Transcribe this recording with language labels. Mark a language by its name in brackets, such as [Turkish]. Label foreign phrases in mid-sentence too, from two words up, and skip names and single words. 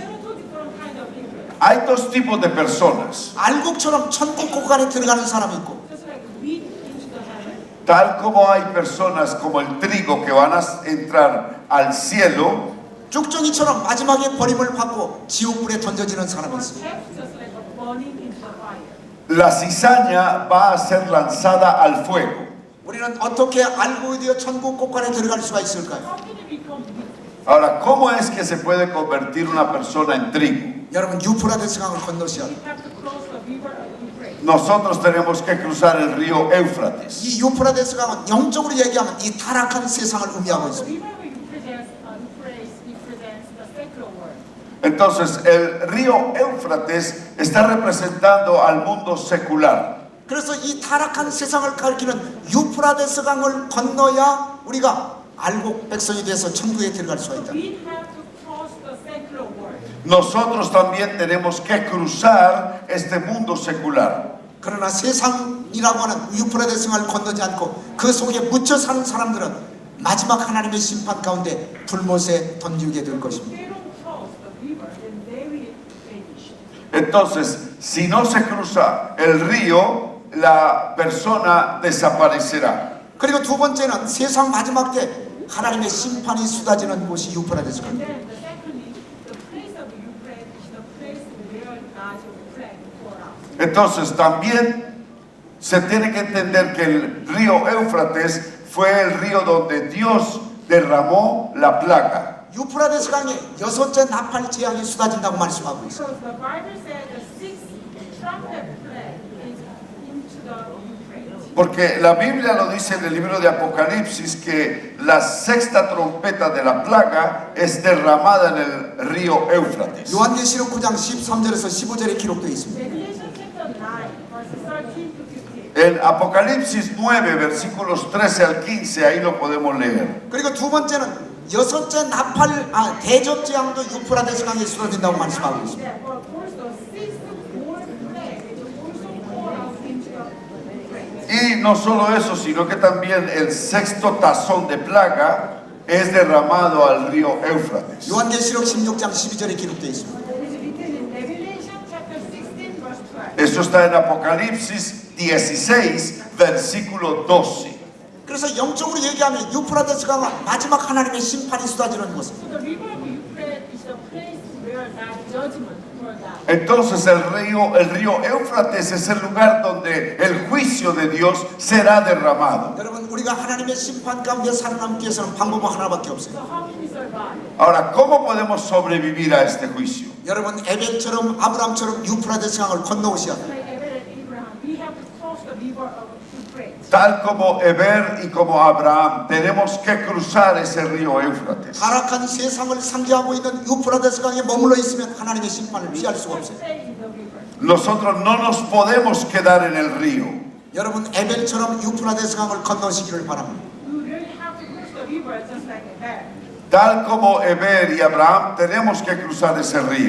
[English] There are two different kind of people. [Spanish] Hay dos tipos de personas. [Korean] 알곡처럼 천국 곳간에 들어가는 사람이 있고, [English] Just like wheat into the heaven. [Spanish] Tal como hay personas como el trigo que van a entrar al cielo, [Korean] 쭉정이처럼 마지막에 버림을 받고 지옥불에 던져지는 사람이 [English] Or [Korean] 있습니다. [English] chaff just like a burning into the fire. [Spanish] la cizaña va a ser lanzada al fuego. [Korean] 우리는 어떻게 알곡이 되어 천국 곳간에 들어갈 수가 있을까요? [English] How can it become wheat? [Spanish] Ahora, ¿cómo es que se puede convertir una persona en trigo? [Korean] 여러분, 유프라데스 강을 건너셔야 [English] We [Korean] 돼요. [English] have to cross the river of Euphrates. [Spanish] Nosotros tenemos que cruzar el río Éufrates. [Korean] 이 유프라데스 강은 영적으로 얘기하면 이 타락한 세상을 의미하고 [English] The [Korean] 있습니다. [English] river of Euphrates represents the secular world. [Spanish] Entonces, el río Éufrates está representando al mundo secular. [Korean] 그래서 이 타락한 세상을 가리키는 유프라데스 강을 건너야 우리가 알곡 백성이 돼서 천국에 들어갈 수가 있다. [English] We have to cross the secular world. [Spanish] Nosotros también tenemos que cruzar este mundo secular. [Korean] 그러나 세상이라고 하는 유프라데스 강을 건너지 않고 그 속에 묻혀 사는 사람들은 마지막 하나님의 심판 가운데 불못에 던지게 될 것입니다. [English] They don't cross the river, then they will perish. [Spanish] Entonces, si no se cruza el río, la persona desaparecerá. [Korean] 그리고 두 번째는 세상 마지막 때 하나님의 심판이 쏟아지는 곳이 유프라데스 [English] And [Korean] 강. [English] then, secondly, the place of Euphrates is the place where God's wrath poured out. [Spanish] Entonces, también se tiene que entender que el río Éufrates fue el río donde Dios derramó la plaga. [Korean] 유프라데스 강에 여섯째 나팔 재앙이 쏟아진다고 말씀하고 있어요. [English] Because the Bible said the sixth trumpet plague is into the Euphrates. [Spanish] Porque la Biblia lo dice en el libro de Apocalipsis que la sexta trompeta de la plaga es derramada en el río Éufrates. [Korean] 요한계시록 9장 13절에서 15절에 기록되어 있습니다. [English] Revelation chapter 9, verses 13 to 15. [Spanish] En Apocalipsis 9, versículos 13 al 15, ahí lo podemos leer. [Korean] 그리고 두 번째는 여섯째 나팔 대접 재앙도 유프라데스 강에 쏟아진다고 말씀하고 있습니다. [English] That, but of course, the sixth war plague is also poured out into the Euphrates. [Spanish] Y no solo eso, sino que también el sexto tazón de plaga es derramado al río Éufrates. [Korean] 요한계시록 16장 12절에 기록되어 있습니다. [English] It is written in Revelation chapter 16, verse 12. [Spanish] Eso está en Apocalipsis 16, versículo 12. [Korean] 그래서 영적으로 얘기하면 유프라데스 강은 마지막 하나님의 심판이 쏟아지는 곳. [English] So the river of Euphrates is the place where God's judgment poured out. [Spanish] Entonces el río Éufrates es el lugar donde el juicio de Dios será derramado. [Korean] 여러분, 우리가 하나님의 심판 가운데 살아남기 위해서는 방법은 하나밖에 없어요. [English] So how can we survive? [Spanish] Ahora, ¿cómo podemos sobrevivir a este juicio? [Korean] 여러분, 에벨처럼 아브람처럼 유프라데스 강을 건너오셔야 돼요. [English] Like Abel and Abraham, we have to cross the river of Euphrates. [Spanish] Tal como Eber y como Abraham, tenemos que cruzar ese río Éufrates. [Korean] 타락한 세상을 상징하고 있는 유프라데스 강에 머물러 있으면 하나님의 심판을 피할 수가 없어요. [English] Stay in the river. [Spanish] Nosotros no nos podemos quedar en el río. [Korean] 여러분, 에벨처럼 유프라데스 강을 건너시기를 바랍니다. [English] We really have to cross the river just like Abel. [Spanish] Tal como Eber y Abraham, tenemos que cruzar ese río.